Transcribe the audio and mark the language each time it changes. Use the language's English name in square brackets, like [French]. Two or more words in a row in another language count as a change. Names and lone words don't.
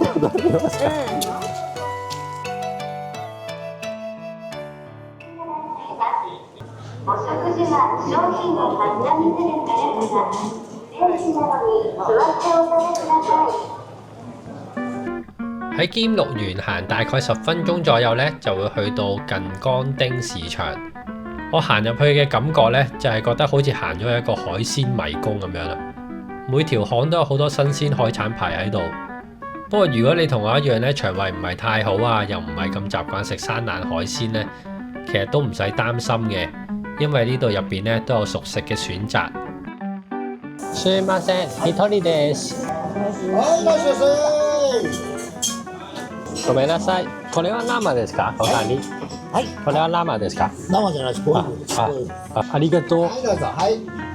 [Japanese] 戻りますか。お食事は商品のカッタ水でされますが、ベンチなどに座ってお食べください。 [Cantonese] 喺兼六園行大概10分鐘左右咧，就會去到近江町市場。我行入去嘅感覺咧，就係覺得好似行咗一個海鮮迷宮咁樣啦。每條巷都有好多新鮮海產排喺度。不過如果你同我一樣咧，腸胃唔係太好啊，又唔係咁習慣食生冷海鮮咧，其實都唔使擔心嘅。因為呢度入邊咧都有熟食嘅選擇。 [Japanese] すいません、一人です。はい、いらっしゃいませ。ごめんなさい。これは生ですか？隣。はい。これは生ですか？生じゃないです。ボイルです。ありがとう。はい、どうぞ。はい。